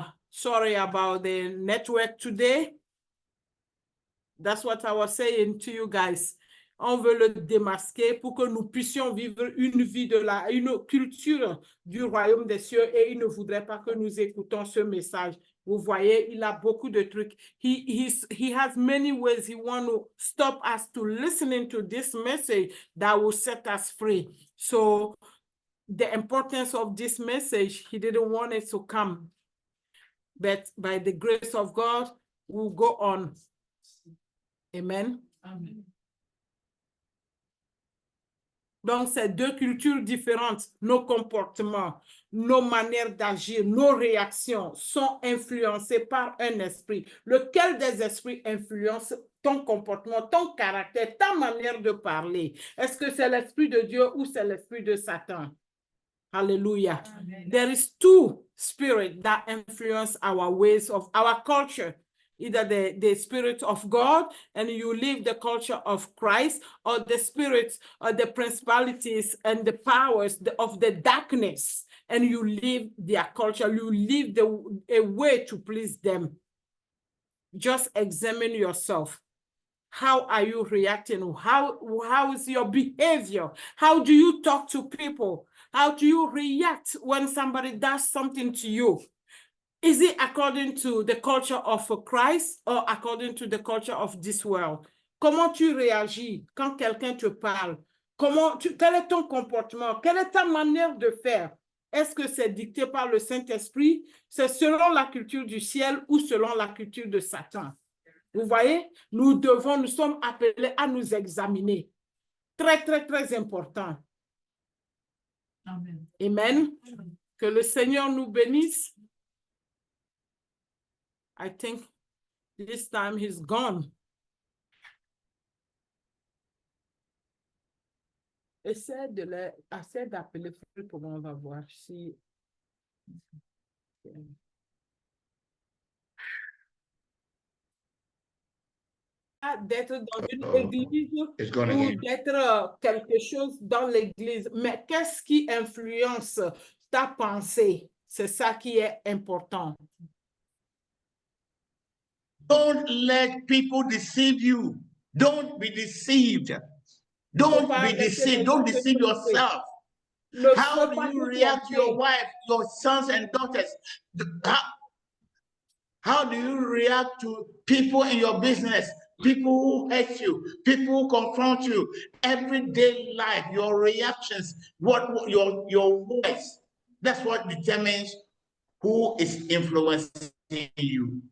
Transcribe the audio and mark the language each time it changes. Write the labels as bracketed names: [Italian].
[English] Sorry about the network today. That's what I was saying to you guys. [French] On veut le démasquer pour que nous puissions vivre une vie une culture du royaume des cieux et il ne voudrait pas que nous écoutons ce message. Vous voyez, il a beaucoup de trucs. [English] He has many ways he wants to stop us to listening to this message that will set us free. So the importance of this message, he didn't want it to come. But by the grace of God, we'll go on. Amen. Amen. [French] Donc, c'est deux cultures différentes. Nos comportements, nos manières d'agir, nos réactions sont influencées par un esprit. Lequel des esprits influence ton comportement, ton caractère, ta manière de parler? Est-ce que c'est l'esprit de Dieu ou c'est l'esprit de Satan? Hallelujah. Amen. [English] There is two spirits that influence our ways of our culture. Either the spirit of God and you live the culture of Christ, or the spirits or the principalities and the powers of the darkness and you live their culture, you live a way to please them. Just examine yourself. How are you reacting? How is your behavior? How do you talk to people? How do you react when somebody does something to you? Is it according to the culture of Christ or according to the culture of this world? [French] Comment tu réagis quand quelqu'un te parle? Quel est ton comportement? Quelle est ta manière de faire? Est-ce que c'est dicté par le Saint-Esprit? C'est selon la culture du ciel ou selon la culture de Satan? Vous voyez, nous sommes appelés à nous examiner. Très, très, très important. Amen. Amen. Que le Seigneur nous bénisse. [English] I think this time he's gone. [French] Essaie d'appeler Frère pour on va voir si... D'être dans une église ou d'être quelque chose dans l'église. Mais qu'est-ce qui influence ta pensée? C'est ça qui est important. [English] Don't let people deceive you. Don't be deceived. Don't be deceived. Don't deceive yourself. How do you react to your wife, your sons and daughters? How do you react to people in your business? People who hate you, people who confront you, everyday life, your reactions, your voice, that's what determines who is influencing you.